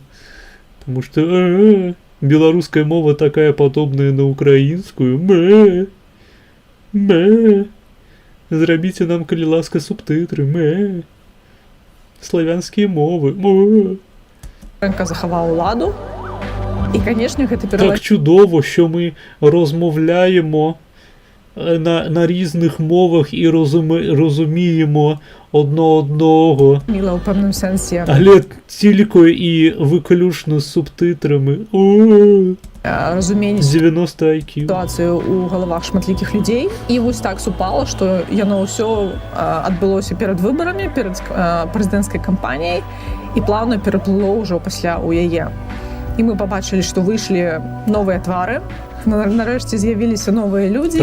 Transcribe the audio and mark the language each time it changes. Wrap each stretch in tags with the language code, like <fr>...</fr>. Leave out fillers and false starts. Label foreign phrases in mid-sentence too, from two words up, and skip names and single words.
<be>Таму што беларуская мова такая падобная на украінскую. Зрабіце нам, калі ласка, субтытры. Славянскія мовы. Лукашенка захаваў уладу. І, канешне, гэта</be> <uk>Так чудово, що ми розмовляємо на різних мовах і розуміємо одного.</uk> <be>Міла ў пэўным сэнсе.</be> <uk>Але тільки і виключно з субтитрами.</uk> <be>Разуменне 90 IQ. сітуацыю ў галавах шматлікіх людзей. І вось так супала, што яно ўсё адбылося перад выбарамі, перад прэзідэнцкай кампаніяй і плаўна пераплыло ўжо пасля ў яе. І мы пабачылі, што выйшлі новыя твары, нарэшце з'явіліся новыя людзі.</be>